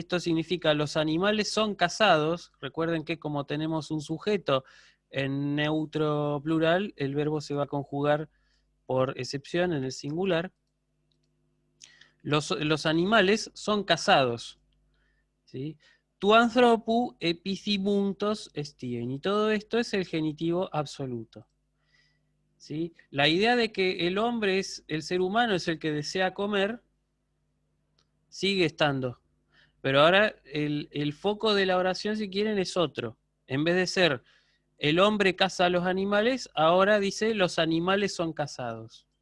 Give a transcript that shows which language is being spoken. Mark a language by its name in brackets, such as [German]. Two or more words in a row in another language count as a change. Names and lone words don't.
[Spanish] Esto significa los animales son cazados. Recuerden que como tenemos un sujeto en neutro plural, el verbo se va a conjugar por excepción en el singular. Los animales son cazados, ¿sí? [Greek] τοῦ ἀνθρώπου ἐπιθυμοῦντος ἐσθίειν. [Spanish] Y todo esto es el genitivo absoluto, ¿sí? La idea de que el hombre el ser humano es el que desea comer sigue estando. Pero ahora el foco de la oración, si quieren, es otro. En vez de ser el hombre caza a los animales, ahora dice los animales son cazados.